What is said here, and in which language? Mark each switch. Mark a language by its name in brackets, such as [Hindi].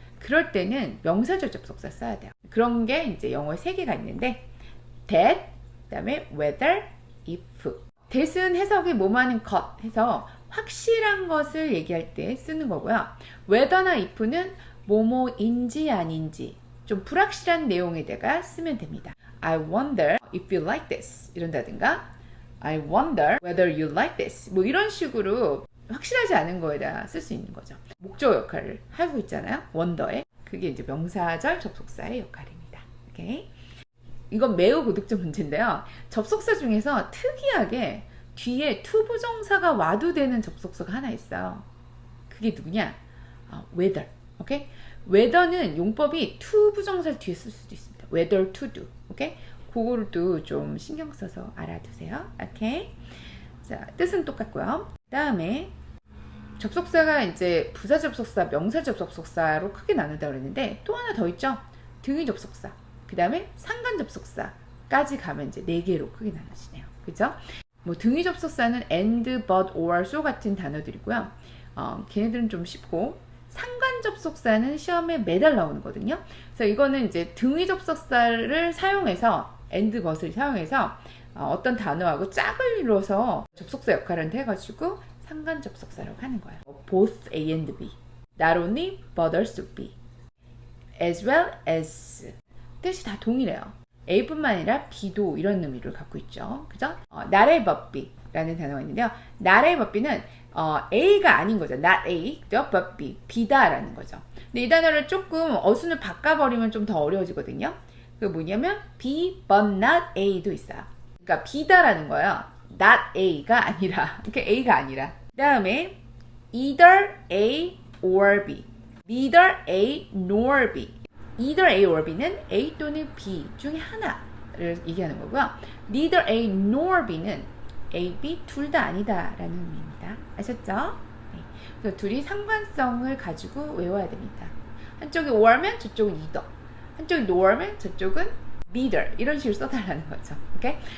[Korean] 그럴 때는 명사절 접속사 써야 돼요. 그런 게 이제 영어에 3개가 있는데 that, 그 다음에 whether, if. that은 해석이 뭐뭐하는 것 해서 확실한 것을 얘기할 때 쓰는 거고요. whether나 if는 뭐뭐인지 아닌지 좀 불확실한 내용에다가 쓰면 됩니다. [English] I wonder if you like this [Korean] 이런다든가 [English] I wonder whether you like this [Korean] 뭐 이런 식으로 확실하지 않은 거에다 쓸 수 있는 거죠. 목적 역할을 하고 있잖아요. wonder에. 그게 이제 명사절 접속사의 역할입니다. 오케이? 이건 매우 고득점 문제인데요. 접속사 중에서 특이하게 뒤에 to 부정사가 와도 되는 접속사가 하나 있어요. 그게 누구냐? whether. 오케이? whether는 용법이 to 부정사를 뒤에 쓸 수도 있습니다. whether to do. 오케이? 그거도 좀 신경 써서 알아두세요. 오케이? 자, 뜻은 똑같고요. 그 다음에 접속사가 이제 부사 접속사, 명사 접속사로 크게 나눈다고 그랬는데 또 하나 더 있죠. 등위 접속사, 그 다음에 상관 접속사까지 가면 이제 4개로 크게 나눠지네요. 그죠? 뭐 등위 접속사는 and, but, or, so 같은 단어들이고요. 걔네들은 좀 쉽고, 상관 접속사는 시험에 매달 나오는 거거든요. 그래서 이거는 이제 등위 접속사를 사용해서 and, but을 사용해서 어떤 단어하고 짝을 이뤄서 접속사 역할을 해가지고 상관 접속사라고 하는 거예요. [English] Both A and B, not only but also B, as well as [Korean] 뜻이 다 동일해요. A뿐만 아니라 B도 이런 의미를 갖고 있죠. 그죠? not A but B 라는 단어가 있는데요. not A but B는 A가 아닌 거죠. not A, but B, B다 라는 거죠. 근데 이 단어를 조금 어순을 바꿔버리면 좀 더 어려워지거든요. 그게 뭐냐면 B but not A도 있어요. 그러니까 B다라는 거예요. not A가 아니라, 그러니까 A가 아니라. 그 다음에 either A or B, neither A nor B. either A or B는 A 또는 B 중에 하나를 얘기하는 거고요. neither A nor B는 A, B 둘 다 아니다 라는 의미입니다. 아셨죠? 네. 그래서 둘이 상관성을 가지고 외워야 됩니다. 한쪽이 or면 저쪽은 either, 한쪽이 nor면 저쪽은 neither, 이런 식으로 써달라는 거죠. 오케이?